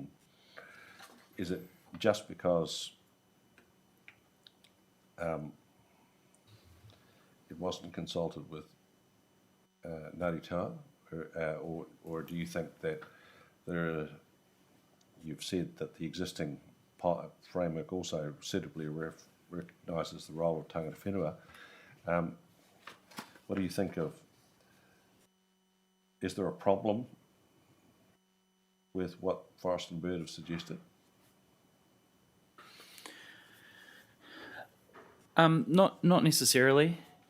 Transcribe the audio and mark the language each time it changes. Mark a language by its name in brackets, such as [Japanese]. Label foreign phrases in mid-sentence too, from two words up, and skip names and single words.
[English] Is it just because it wasn't consulted with Ngāti Toa, or do you think that you've said that the existing framework also suitably recognises the role of [Māori] tangata whenua? [English] What do you think of, is there a problem with what Forest and Bird have suggested? Not necessarily.